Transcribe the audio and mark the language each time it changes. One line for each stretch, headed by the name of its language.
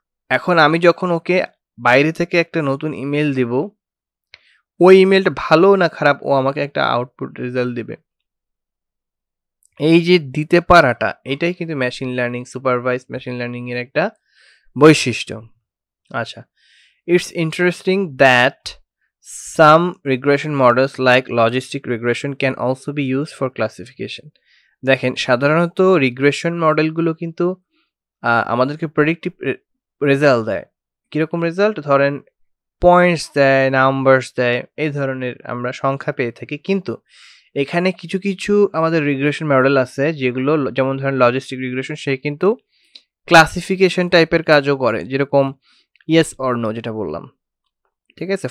Bangla: এখন আমি যখন ওকে বাইরে থেকে একটা নতুন ইমেল দিব, ওই ইমেলটা ভালো না খারাপ ও আমাকে একটা আউটপুট রেজাল্ট দিবে। এই যে দিতে পারাটা, এটাই কিন্তু machine learning, supervise machine learning এর একটা বৈশিষ্ট্য।
English: আচ্ছা, it's interesting that some regression models like logistic regression can also be used for classification.
Bangla: দেখেন, সাধারণত রিগ্রেশন মডেলগুলো কিন্তু আমাদেরকে প্রেডিক্টিভ রেজাল্ট দেয়। কিরকম রেজাল্ট? ধরেন পয়েন্টস দেয়, নাম্বারস দেয়, এই ধরনের আমরা সংখ্যা পেয়ে থাকি। কিন্তু এখানে কিছু কিছু আমাদের রিগ্রেশন মডেল আছে যেগুলো, যেমন ধরেন লজিস্টিক রিগ্রেশন, সে কিন্তু ক্লাসিফিকেশন টাইপের কাজও করে, যেরকম ইয়েস অর নো যেটা বললাম, ঠিক আছে।